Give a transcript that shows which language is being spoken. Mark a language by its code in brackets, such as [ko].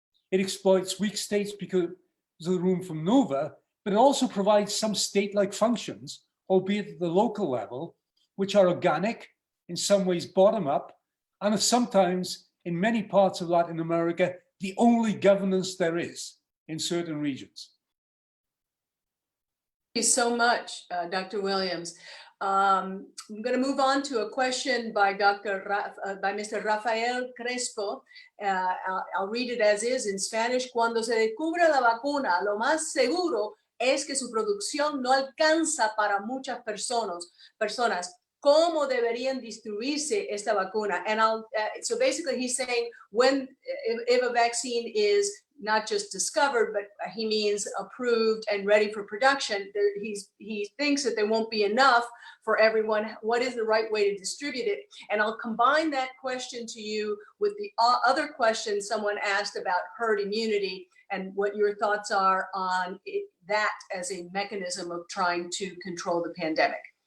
[en] It exploits weak states because of the room for maneuver, but it also provides some state-like functions, albeit at the local level, which are organic, in some ways bottom up, and are sometimes, in many parts of Latin America, the only governance there is in certain regions. Thank you so much, Dr. Williams. I'm going to move on to a question by by Mr. Rafael Crespo. I'll read it as is in Spanish. [es] Cuando se descubra la vacuna, lo más seguro es que su producción no alcanza para muchas personas. ¿Cómo deberían distribuirse esta vacuna? [en] And so basically he's saying if a vaccine is not just discovered, but he means approved and ready for production, he thinks that there won't be enough for everyone. What is the right way to distribute it? And I'll combine that question to you with the other question someone asked about herd immunity and what your thoughts are on that as a mechanism of trying to control the pandemic.